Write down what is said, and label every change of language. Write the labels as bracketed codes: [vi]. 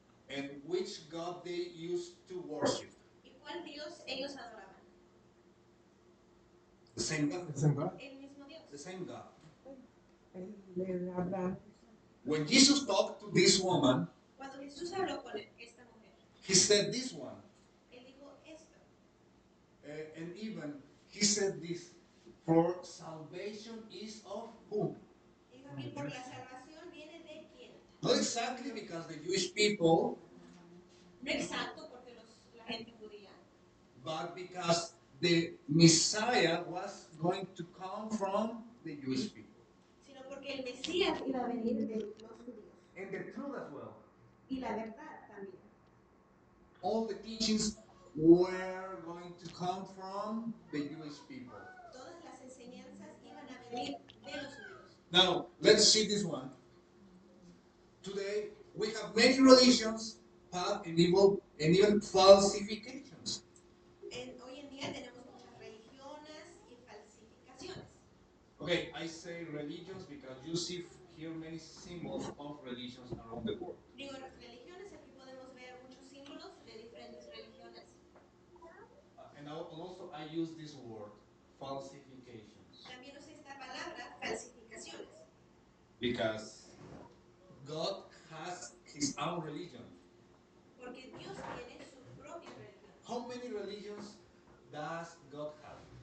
[en] And which God they used to worship? [es] ¿Y cuál Dios ellos adoraban? [en] The same God. The same God? [es] El mismo Dios. [en] The same God. When Jesus talked to this woman, [es] Cuando Jesús habló con esta mujer, [en] he said this one. [es] él dijo esto. [en] And even he said this, for salvation is of whom? [es] Dijo aquí, por la salvación viene de quién. [en] Not exactly because the Jewish people, [es] No exacto porque la gente judía, [en] but because the Messiah was going to come from the Jewish people. [es] sino porque el Mesías iba a venir de los judíos. [en] And the truth as well. [es] Y la verdad también. [en] All the teachings were going to come from the Jewish people. [es] Todas las enseñanzas iban a venir de los judíos. [en] Now, let's see this one. Today, we have many religions, and even falsifications. [es] Hoy en día tenemos muchas religiones y falsificaciones. [en] Okay, I say religions because you see here many symbols of religions around the world. [es] Digo religiones, aquí podemos ver muchos símbolos de diferentes religiones. [en] And also I use this word, falsifications. [es] También usa esta palabra, falsificaciones. [en] Because God has his own religion. [es] Porque Dios tiene su propia religión. [en] How many religions does God have?